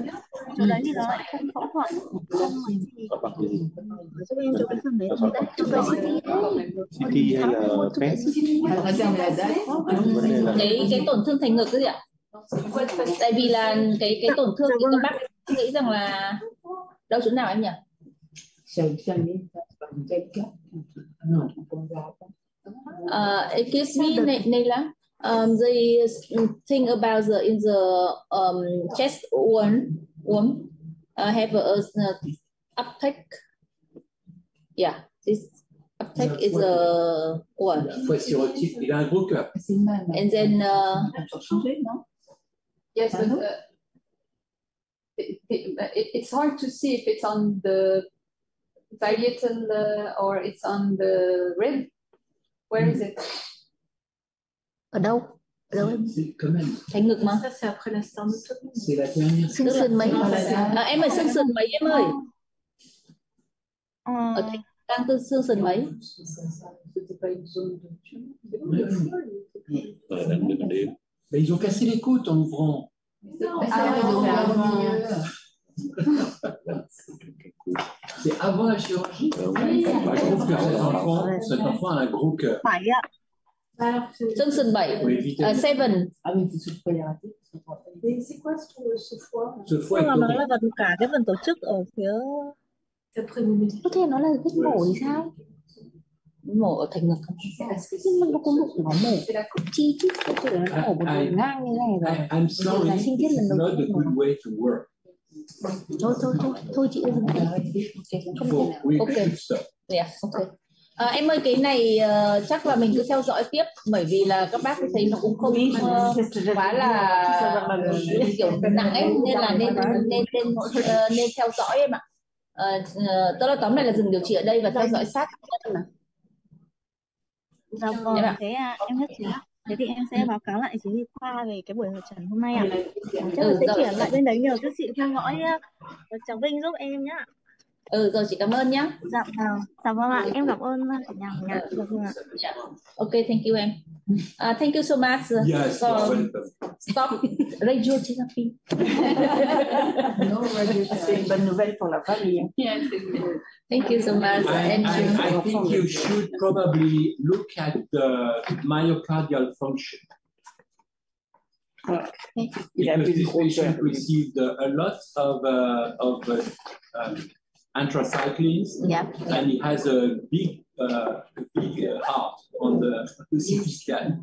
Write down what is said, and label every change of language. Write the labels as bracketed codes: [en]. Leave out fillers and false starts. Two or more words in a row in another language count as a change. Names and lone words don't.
[vi] Chỗ đấy thì nó lại không phẫu thuật, không gì. Giúp em chỗ cái phần đấy không đấy. CT hay là PET? Cái tổn thương thành ngực cái gì ạ? Tại vì là cái tổn thương thì các bác nghĩ rằng là đâu chỗ nào em nhỉ? [en] Excuse me, Neila. They think about in the chest womb have a uptake. Yeah, this uptake is a one. [fr] Il a un gros cœur. [en] And then Yes, but it's hard to see if it's on the parietal or it's on the rib. Where is it? [vi] Ở đâu? Ở đâu em? Thành ngực mà. [fr] C'est la dernière. [vi] Xương sườn mấy? Em ơi, xương sườn mấy em ơi? Ở thành đang từ xương sườn mấy? [fr] Mais ils ont cassé les côtes en ouvrant. C'est avant la chirurgie. Je trouve que cet enfant a un gros cœur. [vi] 7 ạ. Xương sườn 7. 7. [fr] Ce foie [vi] Là nó là vật cả cái phần tổ chức ở phía. Có thể nó là vết mổ thì sao? Mổ ở thành ngực không? Nhưng mà nó có mổ nó mổ chi chứ có thể nó mổ một đường ngang như này rồi. [en] I'm sorry, it's not a good way to work. [vi] Thôi chị ơi. [en] Ok. Yeah, ok. [vi] Em ơi, cái này chắc là mình cứ theo dõi tiếp, bởi vì là các bác thấy nó cũng không quá là kiểu nặng ấy, nên là nên theo dõi em ạ. Tức là tóm lại là dừng điều trị ở đây và theo dõi sát mà. Dạ vâng, thế em nhất trí. Thế thì em sẽ báo cáo lại chỉ huy khoa về cái buổi hội trần hôm nay ạ. Chắc là sẽ chuyển lại bên đấy nhờ các chị theo dõi cháu Vinh giúp em nhá. Rồi chị cảm ơn nhá. Dạ vâng ạ, em cảm ơn cả nhà. Dạ vâng ạ. [en] Ok, thank you em. Thank you so much for stop radiotherapy. No radiotherapy. [fr] C'est une bonne nouvelle pour la famille. [en] Yes. Thank you so much. I think you should probably look at the myocardial function. Because this patient received a lot of anthracyclines, and he has a big heart on the CT scan.